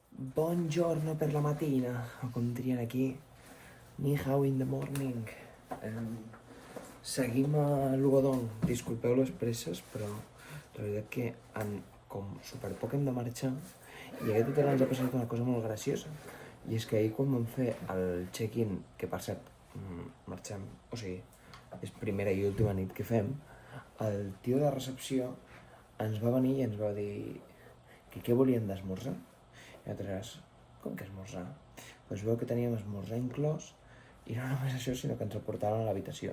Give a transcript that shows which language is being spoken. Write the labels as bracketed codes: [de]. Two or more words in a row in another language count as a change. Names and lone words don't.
[it] Buongiorno per la mattina, [ca] o com dirien aquí, [zh] ni hao [en] in the morning. [ca] Seguim a Lugodong. Disculpeu les presses, però la veritat que en com superpoc hem de marxar i aquest hotel ens ha passat una cosa molt graciosa. I és que ahir quan vam fer el check-in, que per cert, marxem, o sigui, és primera i última nit que fem, el tio de recepció ens va venir i ens va dir que què volíem d'esmorzar. I nosaltres, com que esmorzar? Doncs veu que teníem esmorzar inclòs i no només això, sinó que ens el portaven a l'habitació.